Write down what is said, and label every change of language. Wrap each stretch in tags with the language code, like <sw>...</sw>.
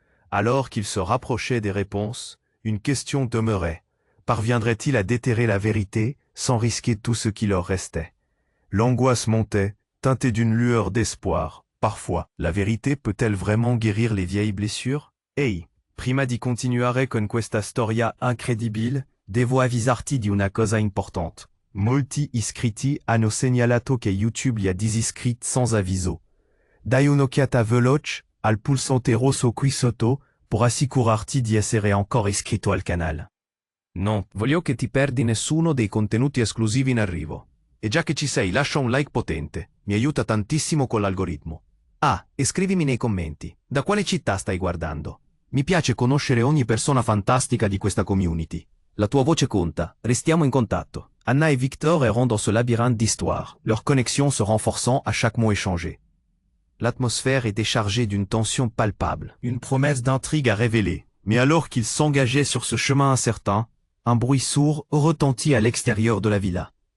<fr>Alors qu'ils se rapprochaient des réponses, une question demeurait. Parviendrait-il à déterrer la vérité sans risquer tout ce qui leur restait? L'angoisse montait, teintée d'une lueur d'espoir. Parfois, la vérité peut-elle vraiment guérir les vieilles blessures?</fr> <it>Ehi, prima di continuare con questa storia incredibile, devo avvisarti di una cosa importante. Molti iscritti hanno segnalato che YouTube li ha disiscritti sans avviso. Dai un'occhiata veloce al pulsante rosso qui sotto per assicurarti di essere ancora iscritto al canale. Non voglio che ti perdi nessuno dei contenuti esclusivi in arrivo. E già che ci sei, lascia un like potente, mi aiuta tantissimo con l'algoritmo. Ah, e scrivimi nei commenti, da quale città stai guardando? Mi piace conoscere ogni persona fantastica di questa community. La tua voce conta, restiamo in contatto.</it> <fr>Anna et Victor errant dans ce labyrinthe d'histoire, leur connexion se renforçant à chaque mot échangé. L'atmosphère était chargée d'une tension palpable, une promesse d'intrigue à révéler. Mais alors qu'ils s'engageaient sur ce chemin incertain, un bruit sourd retentit à l'extérieur de la villa.</fr>